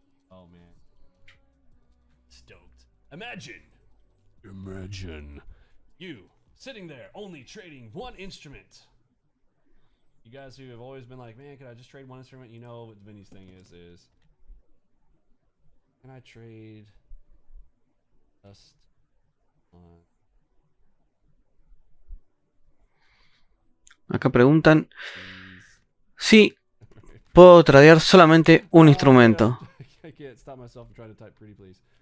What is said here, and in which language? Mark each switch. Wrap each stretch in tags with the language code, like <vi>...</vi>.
<en>Oh man, stoked. Imagine you sitting there only trading one instrument. You guys who have always been like, man, can I just trade one instrument? You know what Vinny's thing is can I trade just</en> <es>Acá preguntan si puedo tradear solamente un instrumento.</es> <en>I can't stop myself from trying to type pretty please.</en>